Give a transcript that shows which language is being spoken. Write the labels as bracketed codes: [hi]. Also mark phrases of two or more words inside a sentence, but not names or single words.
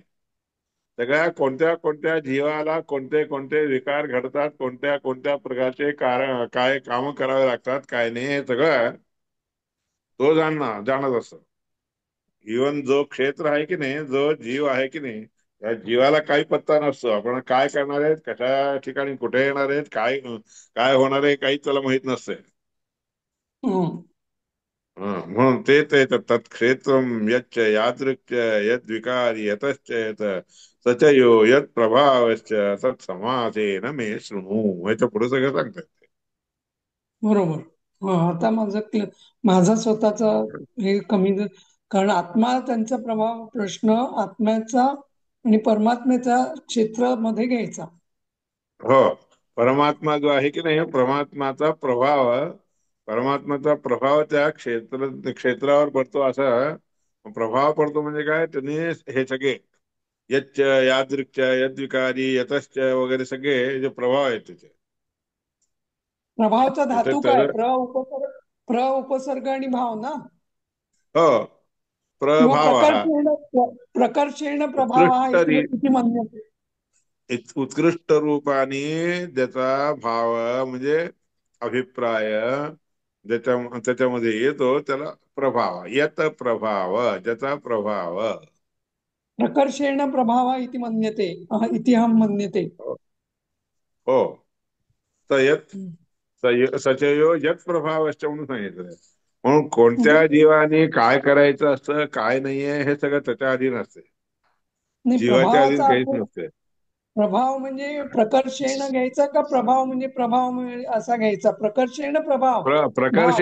[mr] सगळ्या कोणत्या कोणत्या जीवाला कोणते कोणते विकार घडतात, कोणत्या कोणत्या प्रकारचे कारण काय काम करावे लागतात, काय नाही, हे सगळं तो जाणत असतो. इवन जो क्षेत्र आहे की नाही, जो जीव आहे की नाही, त्या जीवाला काही पत्ता नसतो. आपण काय करणार आहेत, कशा ठिकाणी कुठे येणार आहेत, काय काय होणार आहे, काही त्याला माहित नसते. हम्म. म्हणून ते ते [sa] तत्क्षेत्रम यच्च यादृक्च यद विकारी यतश्च यत सच यो यत प्रभावश्च तत् समासेन मे शृणु. [mr] ह्याच्या पुढे सगळं सांगतात. बरोबर. आता माझा स्वतःचा हे कारण आत्मा त्यांचा प्रभाव प्रश्न आत्म्याचा आणि परमात्म्याच्या क्षेत्रामध्ये घ्यायचा. हो, परमात्मा जो आहे की नाही, परमात्माचा प्रभाव त्या क्षेत्रावर पडतो. असा प्रभाव पडतो म्हणजे काय, त्यांनी हे सगळे [sa] यच्च यादृक्च यद्विकारी यतश्च [mr] वगैरे सगळे जे प्रभाव आहेत त्याचे प्रभावचा त्याचे धातू काय? तर उपसर्ग आणि भाव ना? हो, किंवा प्रभाव हा प्रकर्षेण प्रभाव हा उत्कृष्ट इति म्हणण्यात. उत्कृष्ट रूपाने ज्याचा भाव म्हणजे अभिप्राय त्याच्यामध्ये येतो, त्याला प्रभाव, यत प्रभाव, ज्याचा प्रभाव. [sa] प्रकर्षेण प्रभाव इति मन्यते. इति अहं मन्यते. [mr] हो, सयत हम्म. [sa] सचयो यत प्रभावश्च [mr] म्हणून सांगितलंय. म्हणून म्हणजे कोणत्या जीवाने काय करायचं असतं, काय नाहीये, हे सगळं त्याच्या अधीन असते. नाही, जीवाच्या अधीन प्रभावाचा काहीच अर्थ नसते. प्रभाव म्हणजे प्रकर्षेण घ्यायचा का प्रभाव म्हणजे असा घ्यायचा? प्रकर्षेण भाव.